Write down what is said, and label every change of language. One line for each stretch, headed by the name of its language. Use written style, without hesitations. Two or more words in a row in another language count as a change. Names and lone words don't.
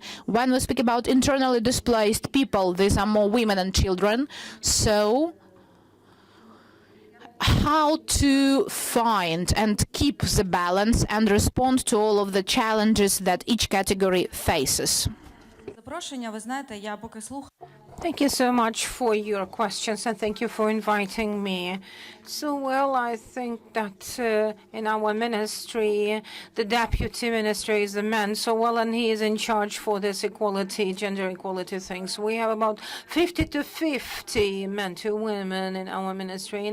English: When we speak about internally displaced people, these are more women and children. So how to find and keep the balance and respond to all of the challenges that each category faces?
Ukrainian: Запрошення, ви знаєте, я поки слухаю.
English: Thank you so much for your questions, and thank you for inviting me. So, well, I think that in our ministry, the deputy minister is a man, so well, and he is in charge for this equality, gender equality things. We have about 50 to 50 men to women in our ministry.